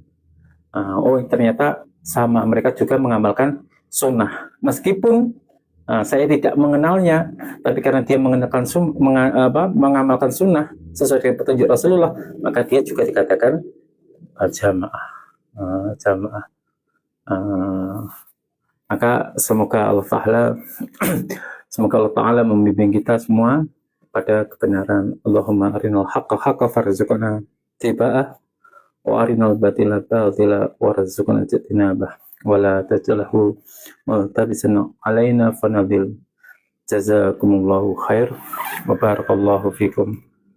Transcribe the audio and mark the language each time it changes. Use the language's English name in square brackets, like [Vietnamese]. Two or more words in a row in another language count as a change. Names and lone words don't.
[Indonesian] Oh ternyata sama, mereka juga mengamalkan sunnah, meskipun Saya tidak mengenalnya, tapi karena dia mengamalkan sunnah sesuai dengan petunjuk Rasulullah, maka dia juga dikatakan jamaah. Jamaah. Maka semoga Allah Ta'ala membimbing kita semua pada kebenaran. [Arabic] اللهم أرنا الحق حقا فارزقنا اتباعه وأرنا الباطل باطلا وارزقنا اجتنابه ولا تجعله ملتبسا علينا فنضل. جزاكم الله خير وبارك الله فيكم.